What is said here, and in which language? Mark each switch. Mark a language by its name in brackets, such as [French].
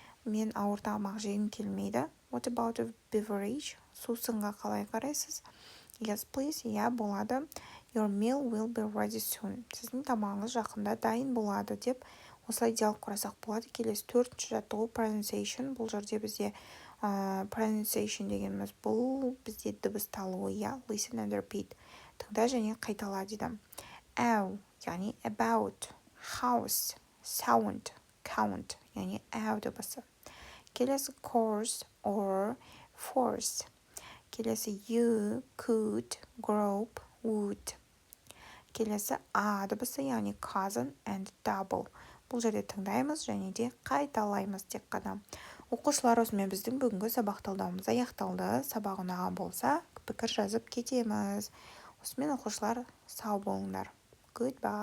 [Kazakh] Мен ауыр тамақ жегім келмейді. [English] What about a beverage? [Kazakh] Сусынға қалай қарайсыз? [English] Yes, please. [Kazakh] Болады. [English] Your meal will be ready soon. [Kazakh] Сіздің тамағыңыз жақында дайын болады деп осылай диалог құрасақ болады. Келесі төртінші жаттығу pronunciation. Бұл жерде бізде pronunciation дегеніміз бұл бізде дыбысталуы, [English] listen and repeat. [Kazakh] Тыңда және қайтала дейді. Яғни about, house, sound, count, яғни дыбысы. Келесі [English] course or force. Келесі you, could, group, would. [Kazakh] Келесі дыбысы, яғни [English] cousin and double. [Kazakh] Бұл жерде тыңдаймыз және де қайталаймыз тек қана. Оқушылар, осымен біздің бүгінгі сабақ талдауымыз аяқталды. Сабақ ұнаған болса, пікір жазып кетеміз. Осымен оқушылар, сау болыңдар. [English] Goodbye.